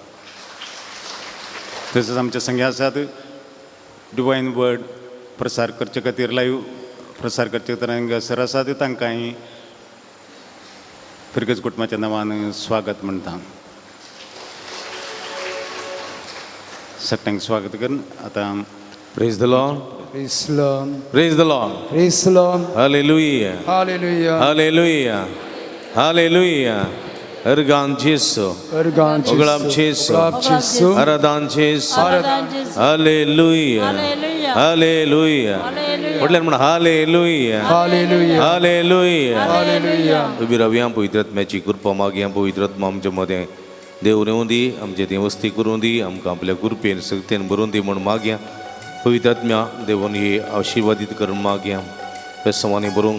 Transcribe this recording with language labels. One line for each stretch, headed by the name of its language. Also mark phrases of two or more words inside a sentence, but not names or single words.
Konkani: तशेंच आमचे संगी आसात
English: divine word
Konkani: प्रसार करचे खातीर लायव्ह प्रसार करचे खातीर हांगासर आसात तांकांय पिरगज कुटुंबाच्या नांवान स्वागत म्हणटा सगळ्यांक स्वागत करून आतां
English: Praise the Lord. Praise the Lord. Praise the Lord. Praise the Lord. Hallelujah. Hallelujah. Hallelujah. Hallelujah.
Konkani: Ergan Jesu. Ergan Jesu. Oglab Jesu. Oglab Jesu. Aradan Jesu. Aradan Jesu.
English: Hallelujah. Hallelujah. Hallelujah. Hallelujah.
Konkani: म्हटल्यार म्हण Hallelujah.
English: Hallelujah. Hallelujah. Hallelujah.
Konkani: उबी रावया पवित्र आत्म्याची कृपा मागया पवित्र आत्मा आमच्या मदें देव रेवूं दी आमचे थंय वस्ती करूं दी आमकां आपल्या कृपेन सक्तीन भरून दी म्हूण मागया पवित्र आत्म्या देवान ही आशिर्वादीत करून मागया बेसवांनी बरोवंक